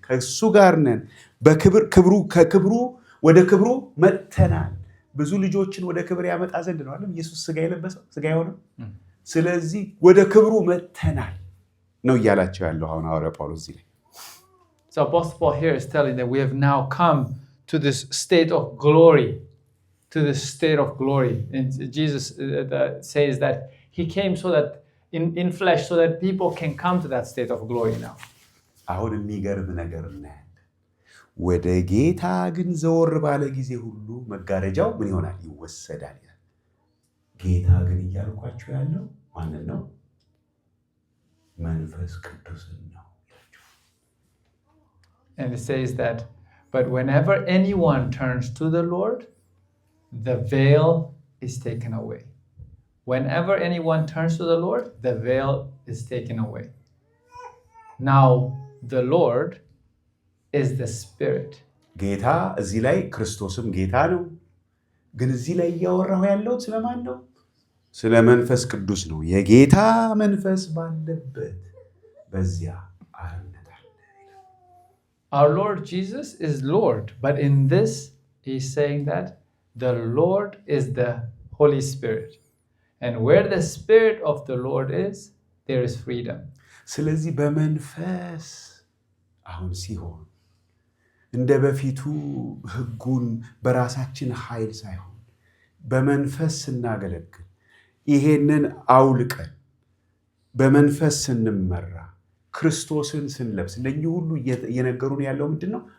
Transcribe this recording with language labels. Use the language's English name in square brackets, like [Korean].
[Amharic] ከእሱ ጋር ነን። ከክብሩ ወደ ክብሩ መጥተናል። ብዙ ልጆችን ወደ ክብር ያመጣ ዘንድ ነው አይደል ኢየሱስ ስጋ የለበሰው ስጋ የሆነው። ስለዚህ ወደ ክብሩ መተናል ነው እያላቸው ያለው አሁን ሐዋርያ ጳውሎስ እዚህ ላይ። [English] So Apostle Paul here is telling that we have now come to this state of glory, to this state of glory. And Jesus says that he came so that in flesh, so that people can come to that state of glory now. [Amharic] አሁን የሚገርም ነገር እናያለን። ወደ ጌታ ግን ዘወር ባለ ጊዜ ሁሉ መጋረጃው ምን ይሆናል? ይወሰዳል። ጌታ ግን እያልኳችሁ ያለው ማንን ነው? መንፈስ ቅዱስን ነው። [English] And it says that, but whenever anyone turns to the Lord, the veil is taken away. Whenever anyone turns to the Lord, the veil is taken away. Now, the Lord is the Spirit. [Amharic] ጌታ እዚህ ላይ ክርስቶስም ጌታ ነው። ግን እዚህ ላይ እያወራሁ ያለው ስለማን ነው? ስለ መንፈስ ቅዱስ ነው። የጌታ መንፈስ ባለበት በዚያ አርነት አለ። [English] Our Lord Jesus is Lord, but in this he's saying that the Lord is the Holy Spirit. And where the Spirit of the Lord is, there is freedom. [Amharic] ስለዚህ በመንፈስ አሁን ሲሆን እንደ በፊቱ ሕጉን በራሳችን ኃይል ሳይሆን በመንፈስ ስናገለግል ይሄንን አውልቀን በመንፈስ ስንመራ ክርስቶስን ስንለብስ እነኚህ ሁሉ እየነገሩን ያለው ምንድነው?